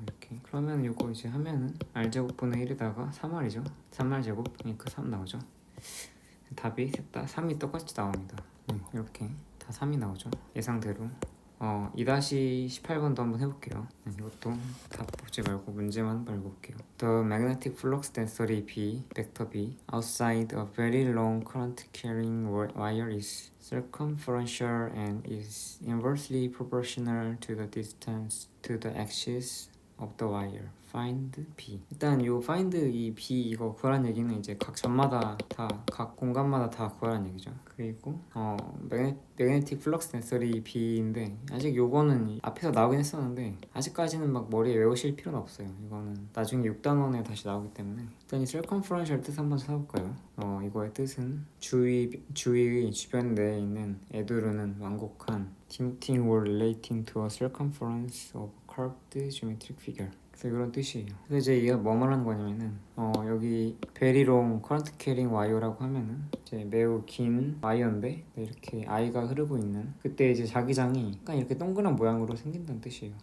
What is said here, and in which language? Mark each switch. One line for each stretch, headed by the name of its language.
Korean: 이렇게 그러면 이거 이제 하면은 r제곱분의 1에다가 3r이죠. 3r제곱 그러니까 3 나오죠. 답이 셋 다 3이 똑같이 나옵니다. 이렇게 다 3이 나오죠. 예상대로. 2-18번도 한번 해볼게요. 이것도 답 보지 말고 문제만 한번 읽어볼게요.
English: The magnetic flux density B, vector B, outside a very long current carrying wire is circumferential and is inversely proportional to the distance to the axis of the wire. Find B.
Korean: 일단 요 find 이 B 이거 구하라는 얘기는 이제 각 점마다 다 각 공간마다 다 구하라는 얘기죠. 그리고 magnetic flux density B인데 아직 요거는 앞에서 나오긴 했었는데 아직까지는 막 머리에 외우실 필요는 없어요. 이거는 나중에 6단원에 다시 나오기 때문에 일단 이 circumferential 뜻 한번 찾아볼까요? 이거의 뜻은 주위의 주변 내에 있는 에두르는 완곡한
English: tilting or relating to a circumference of curved geometric figure.
Korean: 그래서 이런 뜻이에요. 그래서 이제 얘가 뭐 말하는 거냐면은 여기
English: very long current carrying wire
Korean: 라고 하면은 이제 매우 긴 와이어인데 이렇게 아이가 흐르고 있는 그때 이제 자기장이 약간 이렇게 동그란 모양으로 생긴다는 뜻이에요.